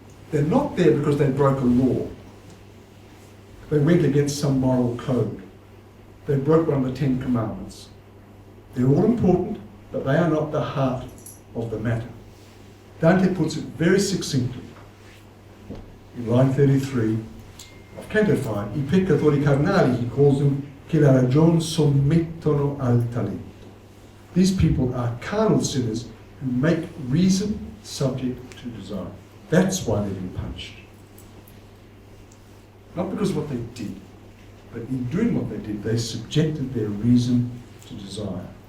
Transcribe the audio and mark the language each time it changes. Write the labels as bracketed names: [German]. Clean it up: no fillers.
[English] They're not there because they broke a law. They went against some moral code. They broke one of the 10 Commandments. They're all important, but they are not the heart of the matter. Dante puts it very succinctly in line 33 of Canto 5. [Italian] I peccatori carnali, [English] he calls them, [Italian] che la ragion sommettono al talento. [English] These people are carnal sinners who make reason subject to desire. That's why they've been punished. Not because of what they did, but in doing what they did, they subjected their reason to desire.